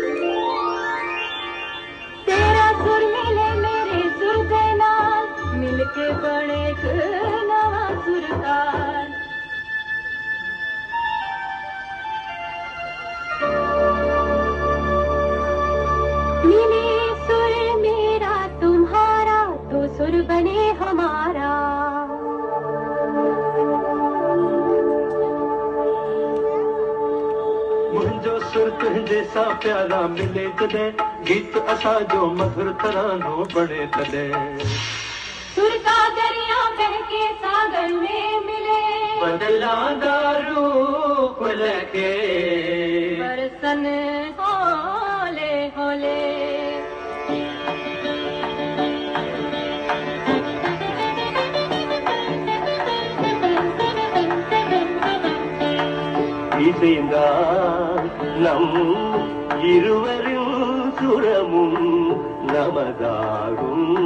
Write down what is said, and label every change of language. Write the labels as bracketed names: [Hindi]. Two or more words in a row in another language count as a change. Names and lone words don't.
[Punjabi] ਤੇਰਾ ਸੁਰ ਮਿਲੇ ਮੇਰੇ ਸੁਰ ਕੇ ਨਾਲ ਮਿਲਕੇ ਬਣੇ ਏਕ ਨਵਾਂ ਸੁਰਤਾਲ। [Hindi] मिले सुर मेरा तुम्हारा तो सुर बने हमारा। [Sindhi] मुंहिंजो सुर तुंहिंजे सां प्यारा मिले तॾहिं गीत असां जो मधुर तरानो बणे तॾहिं। [Hindi] सुर का दरिया बह के सागर में मिले। [Punjabi] ਬਦਲਾਂਦਾ ਰੂਪ ਲੈਕੇ ਬਰਸਣ ਹੌਲੇ ਹੌਲੇ। [Tamil] இசைந்தா நம் இருவரின் சுரமும் நமதாகும்।